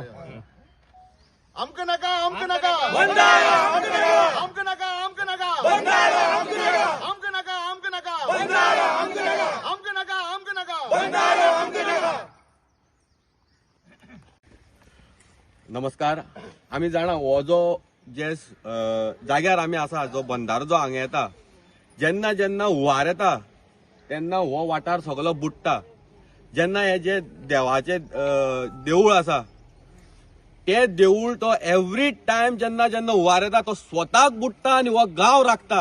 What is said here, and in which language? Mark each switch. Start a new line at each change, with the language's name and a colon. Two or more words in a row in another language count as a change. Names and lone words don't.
Konkani: आमक नका आमक नका बंधारा आमक नका आमक नका आमक नका बंधारा आमक नका आमक नका आमक नका बंधारा आमक नका आमक नका आमक नका बंधारा आमक नका. नमस्कार. आम्ही जाणा हो जो जे जाग्यार आम्ही असा जो बंधारो जो हांगा येता जेन्ना जेन्ना हुंवार येता तेन्ना हो वाठार सगळो बुडटा. जेन्ना हे जे देवाचे देऊळ आसा ते देऊळ तो
English: every time
Konkani: जेन्ना जेन्ना हुंवार येता तो स्वताक बुडटा आनी हो गांव राखता.